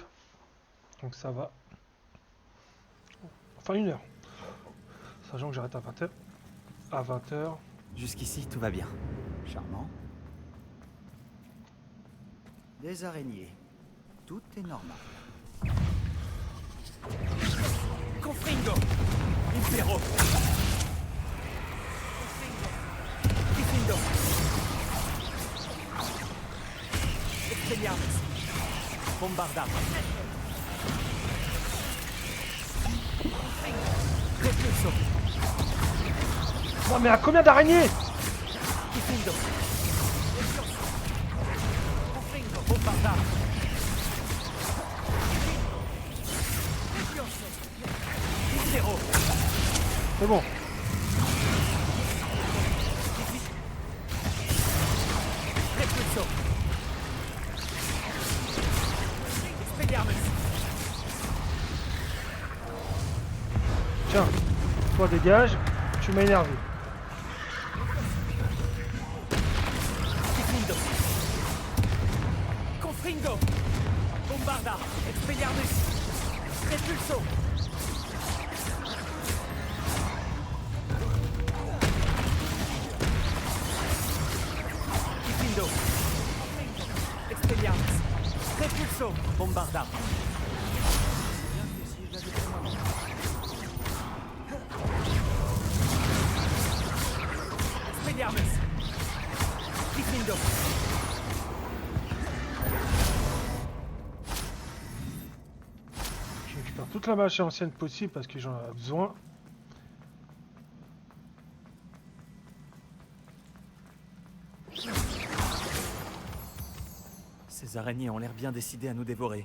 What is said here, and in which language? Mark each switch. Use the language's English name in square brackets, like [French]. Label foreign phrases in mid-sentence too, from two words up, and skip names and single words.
[French] Donc ça va. Enfin 1 heure. Sachant que j'arrête à 20h. À 20h. Jusqu'ici, tout va bien. Charmant. Des araignées. Tout est normal. Confringo! Impero! Diffindo! Expelliarmus! Bombarda! Repulso! Non mais à combien d'araignées? Diffindo! Confringo! Bombarda! Impero! C'est bon. Repulso! Expelliarmus! Tiens, toi dégage, tu m'as énervé. Diffindo! Confringo! Bombarda! Expelliarmus! Repulso! Diffindo! Expelliarmus! Repulso! Bombarda! Expelliarmus! Diffindo! Je récupère toute la machine ancienne possible parce que j'en ai besoin. Ces araignées ont l'air bien décidées à nous dévorer.